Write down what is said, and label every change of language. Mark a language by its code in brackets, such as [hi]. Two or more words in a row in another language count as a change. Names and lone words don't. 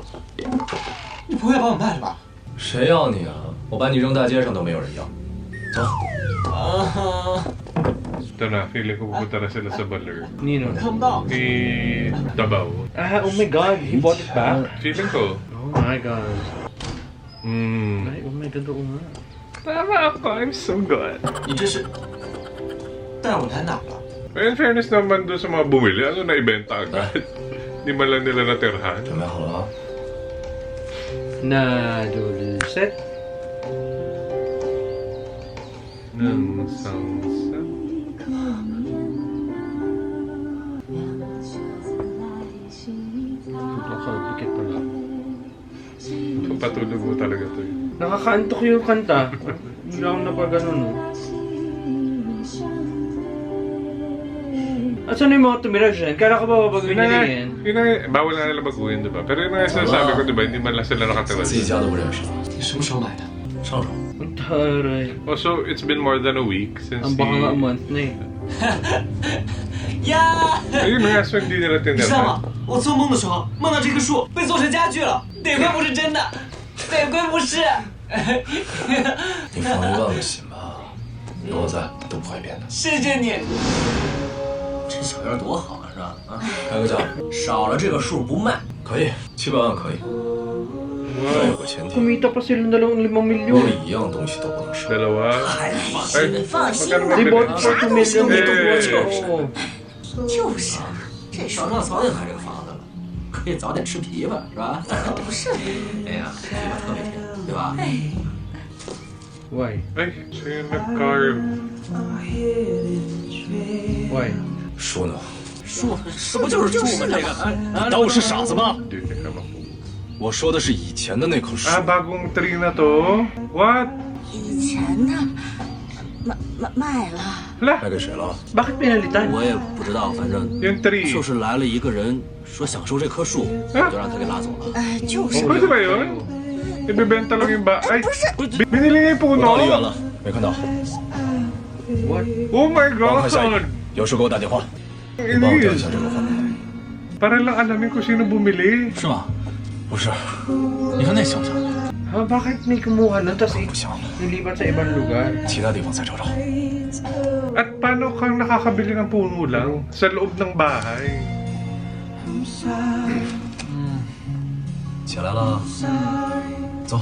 [zh] 你不会把我卖了吧？谁要你啊？我把你扔大街上都没有人要。走。啊， [tl] Ito na, feeling ko pupunta na sila sa Baler. Nino? [zh] 看不到。 [tl] Ni Davao. [en] Ah, oh my God, he bought it back? [tl] Feeling ko. [en] Oh my God. Hmm. Ay, oh my God, [tl] oo nga. Tama ako, [en] I'm so good. [zh] 你这是带我来哪了？ [en] In fairness [tl] naman doon sa mga bumili, ano na ibenta agad? Di man lang nila natirhan. [zh] 准备好了啊？ [tl] Na dulset. Ng salsa. Nakakadikit pala. Patulog mo talaga to eh. Nakakaantok yung kanta. Hindi lang napagano, no? At saan yung mga tumira dyan? Kala ko ba babaguhin nila yan? Yun na, bawal na nila baguhin, diba? Pero yun na yung sinasabi ko, diba? Hindi man lang sila nakatira. [zh] 自己家都不认识，你什么时候买的？上周。 [tl] Ang taray. [en] Also, it's been more than a week since [tl] Ang baka nga a month na eh. [zh] 呀！ [tl] Ayun na nga, so hindi nila [zh] 你知道 [tl] tinira. [zh] 吗？我做梦的时候梦到这棵树被做成家具了，得亏不是真的，得亏不是。你放一万个心吧，有我在都不会变的。谢谢你。这小院多好啊，是吧？啊，开个价，少了这个数不卖。可以，700万可以。但有个前提， [tl] Kumita pa sila ng 5 [zh] 屋 [tl] milyon. [zh] 里一样东西都不能少。 [tl] Dalawa. [zh] 哎，放 [tl] Ay, [zh] 心，放心 [tl] magkano [zh] 吧 [tl] ba [en] ，They bought [tl] pinag- [en] for 2 million. [tl] Oo. Oo. [zh] 就是啊，这上上早就买这个房子了，可以早点吃枇杷，是吧？不是，哎呀，枇杷特别甜，对吧？ [en] Why? [tl] Ay, siya yung nag-carve. [en] Why? [zh] 树呢？树，这不就是树吗？这个，你当我是傻子吗？ [tl] Dude, teka mo. [zh] 我说的是以前的那棵树。 [tl] Ah, bagong tree na to? What? [zh] 以前的卖了。 [tl] Hala, [zh] 卖给谁了？ [tl] Bakit pinalitan? [zh] 我也不知道，反正 [tl] yung tree. [zh] 就是来了一个人说想收这棵树，我就让他给拉走了。就是。 [tl] Pwede ba yun? Ibebenta lang yung ba... Ay, binili niya yung [zh] 我到梨园 [tl] puno? [zh] 了，没看到。 [en] What? Oh my [zh] 帮我看下一 [en] God! [zh] 个，有事给我打电话。你帮我调一下这个话。 [tl] Para lang alamin kung sino bumili. [zh] 是吗？不是，你看那像不像？ [tl] Ha, bakit may kumuha nun tapos [zh] 不像了， [tl] nilipat sa ibang lugar? [zh] 其他地方再找找。 [tl] At paano kang nakakabili ng puno lang sa loob ng bahay? [zh] 起来了，走，